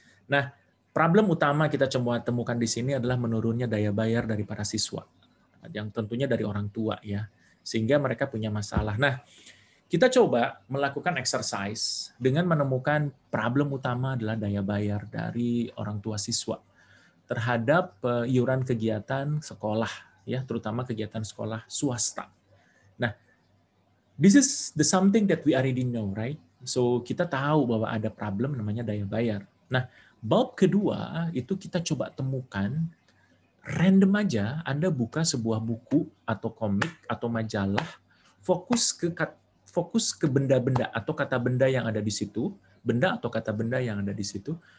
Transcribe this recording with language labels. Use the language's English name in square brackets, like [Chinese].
[Indonesian] Nah, problem utama kita coba temukan di sini adalah menurunnya daya bayar dari para siswa, yang tentunya dari orang tua ya, sehingga mereka punya masalah. Nah, kita coba melakukan exercise dengan menemukan problem utama adalah daya bayar dari orang tua siswa terhadap iuran kegiatan sekolah ya, terutama kegiatan sekolah swasta. [English] Nah, this is the something that we already know, right? [Indonesian] So kita tahu bahwa ada problem namanya daya bayar. Nah, bab kedua itu kita coba temukan random aja Anda buka sebuah buku atau komik atau majalah fokus ke benda-benda atau kata benda yang ada di situ, benda atau kata benda yang ada di situ.